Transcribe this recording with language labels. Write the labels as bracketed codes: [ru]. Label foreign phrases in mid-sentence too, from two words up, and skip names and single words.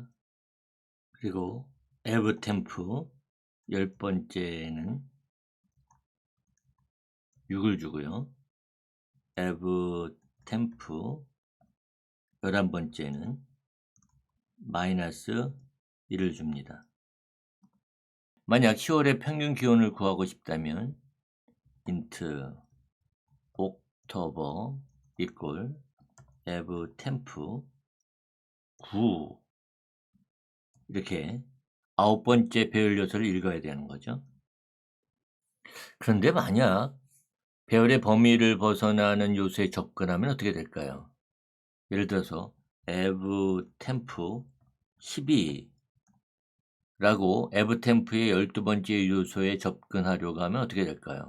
[ko] 그리고 evtemp 10번째에는 6을 주고요. evtemp 11번째는 마이너스 1을 줍니다. 만약 10월의 평균 기온을 구하고 싶다면 [en] int october equal evtemp 9 [ko] 이렇게 9번째 배열 요소를 읽어야 되는 거죠. 그런데 만약 배열의 범위를 벗어나는 요소에 접근하면 어떻게 될까요? 예를 들어서 evtemp 12 라고 evtemp의 12번째 요소에 접근하려고 하면 어떻게 될까요?